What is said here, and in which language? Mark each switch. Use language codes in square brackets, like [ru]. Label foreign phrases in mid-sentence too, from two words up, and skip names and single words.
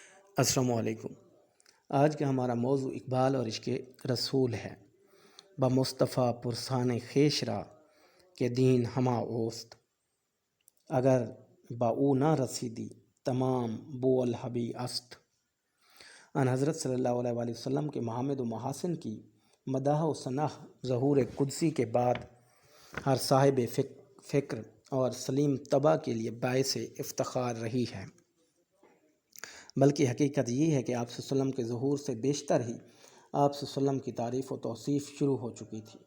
[ar] السلام علیکم۔ [ur] آج کا ہمارا موضوع اقبال اور عشق رسول ہے۔ [fa] بمصطفیٰ پرسان خویش را کہ دین ہما اوست، اگر با او نہ رسیدی تمام بو الحبی است۔ [ur] ان حضرت [ar] صلی اللہ علیہ وآلہ وسلم [ur] کے محامد و محاسن کی مداح و ثناء ظہور قدسی کے بعد ہر صاحب فکر اور سلیم طبع کے لیے باعث افتخار رہی ہے، بلکہ حقیقت یہ ہے کہ آپ [ar] صلی اللہ علیہ وسلم [ur] کے ظہور سے بیشتر ہی آپ [ar] صلی اللہ علیہ وسلم [ur] کی تعریف و توصیف شروع ہو چکی تھی۔